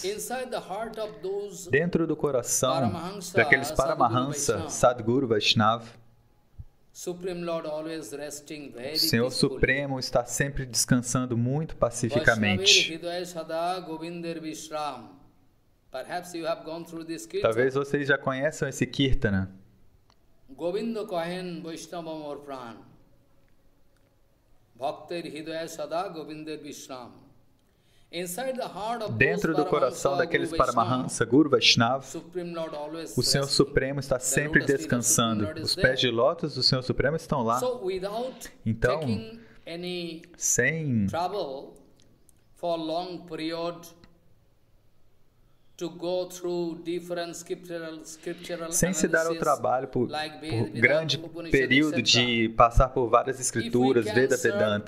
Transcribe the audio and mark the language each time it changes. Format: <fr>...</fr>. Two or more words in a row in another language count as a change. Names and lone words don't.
<pt>Dentro do coração daqueles Paramahansa,</pt> <sa>सद्गुरु वैष्णव,</sa> <pt>o Senhor Supremo está sempre descansando muito pacificamente. Talvez vocês já conheçam esse Kirtana.</pt> <bn>গোবিন্দ কহেন বৈষ্ণবম ওর প্রাণ ভক্তির হিদয় সদা গোবিন্দের বিশ্রাম.</bn> <pt>Dentro do coração daqueles Paramahansa,</pt> <sa>गुरु वैष्णव,</sa> <pt>o Senhor Supremo está sempre descansando. Os pés de lótus do Senhor Supremo estão lá. Então, sem sem se dar ao trabalho por grande período de passar por várias escrituras, Veda, Vedanta.</pt>